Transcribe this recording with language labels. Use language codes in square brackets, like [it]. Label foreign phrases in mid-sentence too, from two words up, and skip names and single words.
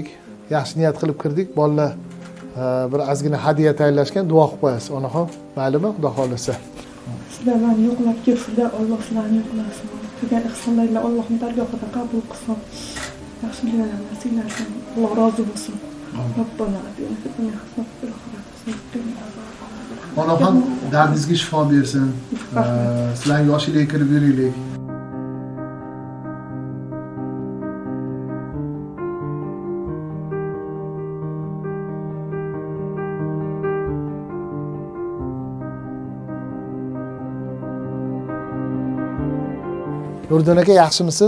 [uz] Yaxshi niyat qilib kirdik. Bolalar bir ozgina hadiya tayyorlashgan, duo qilib qo'yasiz onaxon. Maylimi? Xudo xolasa. Sizlarni yo'qlab kelsinlar, Alloh sizlarni yo'qlasin. Qilgan ihsonlarni Allohning dargohida qabul qilsin. Yaxshiliklarni nasib etsin. Alloh rozi bo'lsin. [ar] ربنا آتنا في الدنيا حسنة وفي الآخرة حسنة وقنا عذاب النار. [uz] Allohim dardingizga shifo bersin. Sizlarga yoshlikka kirib yuraylik. Nurdin aka, yaxshimisiz?